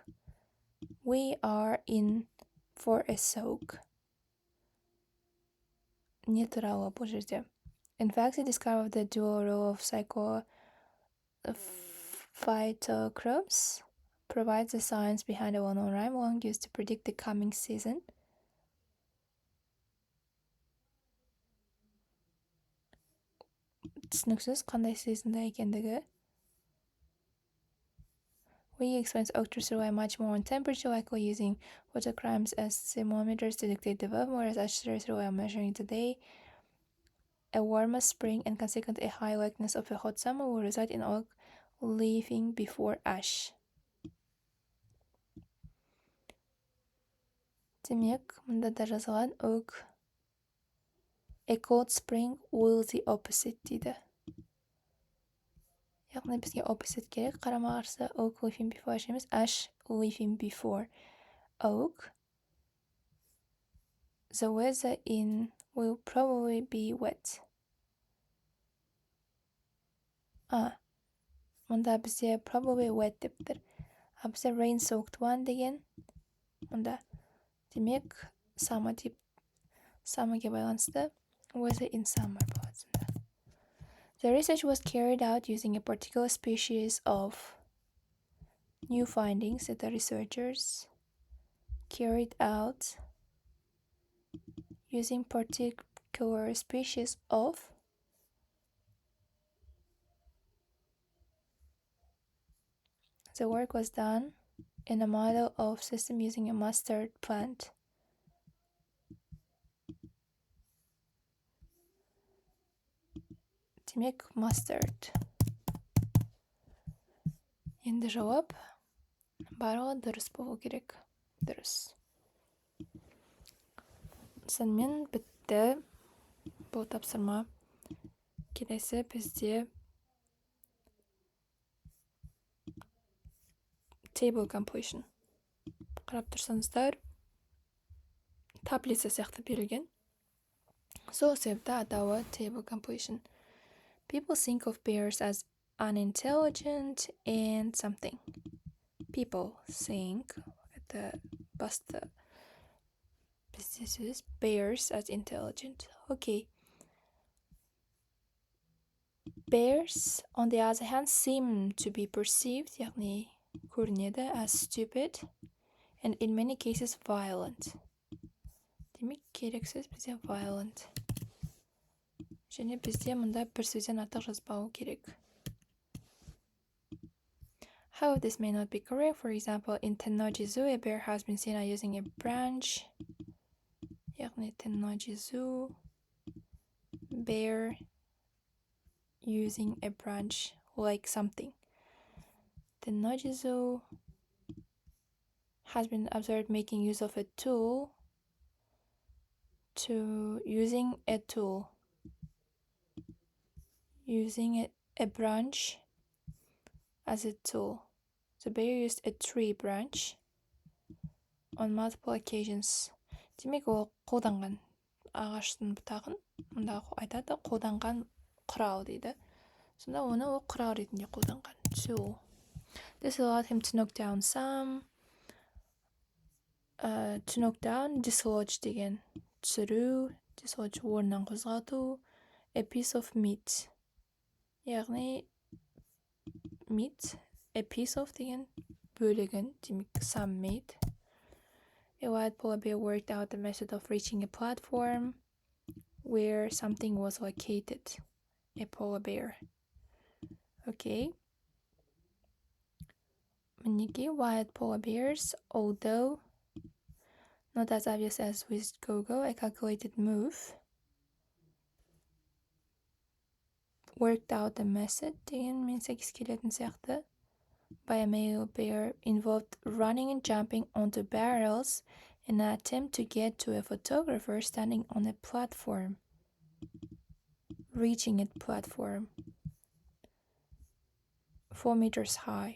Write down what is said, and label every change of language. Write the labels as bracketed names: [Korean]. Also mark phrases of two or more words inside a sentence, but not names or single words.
[English] We are in for a soak. [Kazakh] Не туралы бұл жерде. [English] In fact, he discovered the dual role of phytochromes, provides the science behind a well-known rhyme long used to predict the coming season. [Kazakh] Түсініксіз қандай сезонда екендігі. [English] We explains oak trees rely much more on temperature, likely using photochromes as thermometers to dictate development, whereas ash trees rely on measuring the day. A warmer spring and consequently a high likeness of a hot summer will result in oak leafing before ash. [Kazakh] Демек, мұнда да жазылған oak. [English] A cold spring will the opposite дейді. [Kazakh] Яғни бізге opposite керек, қарама-қарсы [English] oak leafing before ash [Kazakh] емес, [English] ash leafing before oak. The weather in will probably be wet. [Kazakh] Мұнда бізде [English] probably wet [Kazakh] деп тұр. Бізде [English] rain soaked one [Kazakh] деген. Мұнда демек Summer'ga байланысты [English] weather in summer [Kazakh] болады. [English] The research was carried out using a particular species of new findings that the researchers carried out using particular species of the work was done in a model of system using a mustard plant. [Kazakh] Демек, mustard. Енді жауап барлығы дұрыс болу керек. Дұрыс. Сонымен бітті бұл тапсырма. Келесі бізде [English] table completion. [Kazakh] Қарап тұрсаңыздар, таблица сияқты берілген. Сол себепті атауы [English] table completion. People think of bears as unintelligent and something. People think, [Kazakh] это басты бізде сөз, [English] bears as intelligent. Okay. Bears, on the other hand, seem to be perceived, [Kazakh] яғни көрінеді, [English] as stupid and in many cases violent. [Kazakh] Демек, керексіз бізде violent. Және бізде мұнда бір сөзден артық жазбау керек. [English] However, this may not be correct. For example, in Tennoji Zoo, a bear has been seen using a branch. яғни Tennoji Zoo, bear using a branch like something. Tennoji Zoo has been observed making use of a tool using a branch as a tool. The bear used a tree branch on multiple occasions. [Kazakh] Демек, ол қолданған ағаштың бұтағын, мұнда айтады, қолданған құрал дейді. Сонда оны ол құрал ретінде қолданған. [English] Tool. This allowed him to knock down dislodge [Kazakh] деген түсіру, [English] dislodge [Kazakh] орнынан қозғалту, [English] a piece of meat. Яғни meat, a piece of [Kazakh] деген бөлігін, демек [English] some meat. A white polar bear worked out the method of reaching a platform where something was located. A polar bear. Okay. Мінеки, white polar bears, although not as obvious as with Gogo, a calculated move, worked out the method [Kazakh] деген мен сәйкес келетін сияқты. [English] By a male bear involved running and jumping onto barrels in an attempt to get to a photographer standing on a platform. Reaching a platform 4 meters high.